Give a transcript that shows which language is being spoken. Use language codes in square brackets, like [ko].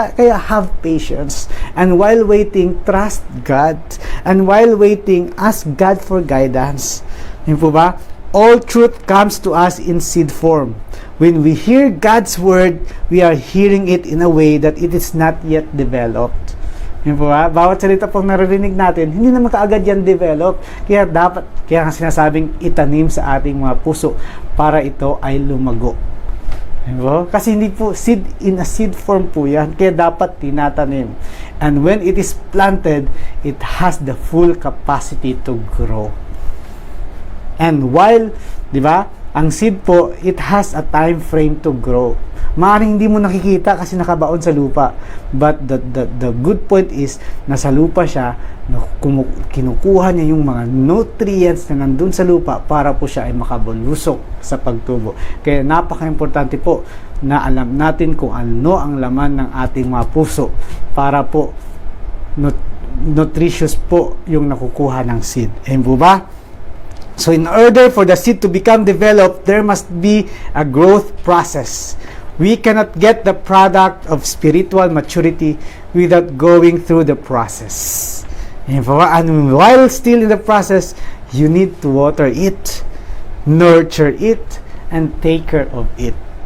[en] Kaya have patience. And while waiting, trust God. And while waiting, ask God for guidance. [tl] Ayan po ba? [en] All truth comes to us in seed form. When we hear God's word, we are hearing it in a way that it is not yet developed. [tl] Yun po ba? Bawat salita pong naririnig natin, hindi naman kaagad yan develop. Kaya kaya sinasabing itanim sa ating mga puso para ito ay lumago. Yun po? Kasi hindi po [en] in a seed form [tl] po yan. Kaya dapat tinatanim. [en] And when it is planted, it has the full capacity to grow. And while, [tl] di ba, ang seed po, [en] it has a time frame to grow. [tl] Maaaring hindi mo nakikita kasi nakabaon sa lupa. [en] But the good point is, [tl] nasa lupa siya, kinukuha niya yung mga nutrients na nandun sa lupa para po siya ay makabulusok sa pagtubo. Kaya napaka-importante po na alam natin kung ano ang laman ng ating mga puso para po nutritious po yung nakukuha ng seed. Ayun po ba? [en] So in order for the seed to become developed, there must be a growth process. We cannot get the product of spiritual maturity without going through the process. And while still in the process, you need to water it, nurture it, and take care of it.